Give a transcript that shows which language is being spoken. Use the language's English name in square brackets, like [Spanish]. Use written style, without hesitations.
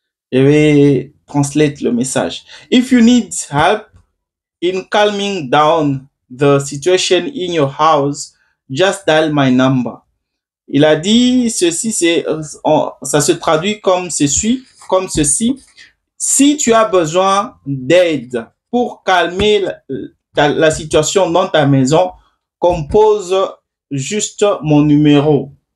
[French] Je vais translate le message. [English] If you need help in calming down the situation in your house, just dial my number. [French] Il a dit ceci, ça se traduit comme ceci. Si tu as besoin d'aide pour calmer la situation dans ta maison, compose juste mon numéro.